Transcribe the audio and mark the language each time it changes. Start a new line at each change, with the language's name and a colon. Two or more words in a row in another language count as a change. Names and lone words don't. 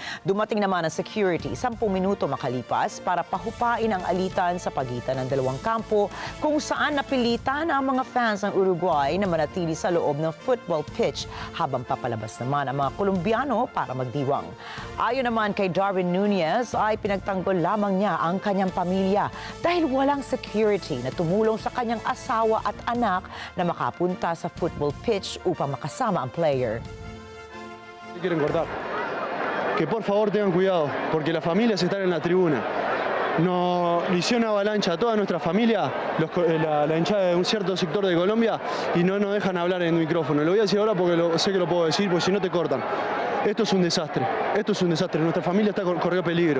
Filipino: Dumating naman ang security 10 minuto makalipas para pahupain ang alitan sa pagitan ng dalawang kampo kung saan napilitan ang mga fans ng Uruguay na manatili sa loob ng
English: football pitch
Filipino: habang papalabas naman ang mga Colombiano para magdiwang. Ayon naman kay Darwin Nunez ay pinagtanggol lamang niya ang kanyang pamilya dahil walang security na tumulong sa kanyang asawa at anak na makapunta sa
English: football pitch
Filipino: upang makasama ang player.
Spanish: Quieren cortar. Que por favor tengan cuidado, porque las familias están en la tribuna. Nos hicieron una avalancha a toda nuestra familia, la hinchada de un cierto sector de Colombia, y no nos dejan hablar en el micrófono. Lo voy a decir ahora porque sé que lo puedo decir, porque si no te cortan. Esto es un desastre, nuestra familia corrió peligro.